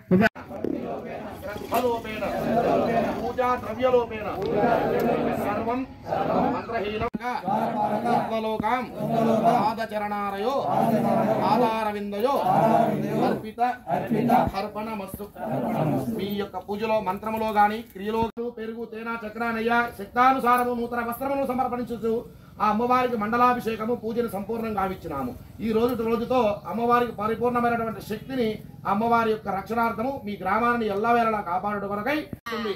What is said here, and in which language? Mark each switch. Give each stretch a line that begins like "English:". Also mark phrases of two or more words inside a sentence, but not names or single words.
Sanskrit: पूजा द्रव्यलोपेन सर्वं मंत्रहीनंगा आत्मलोकां पादचरणारयो पादारविंदयो अर्पित अर्पणमस्तु
Telugu: మీ యొక్క పూజలో మంత్రములో గాని క్రియలో పెరుగు తేనా చక్రానయ్య శక్తానుసారము నూతన వస్త్రములను సమర్పించుచు ఆ అమ్మవారికి మండలాభిషేకము పూజను సంపూర్ణంగా గావించినాము. ఈ రోజుతో అమ్మవారికి పరిపూర్ణమైనటువంటి శక్తిని అమ్మవారి యొక్క రక్షణార్థము మీ గ్రామాన్ని ఎల్లవేళలా కాపాడుట కొరకై ఉంది.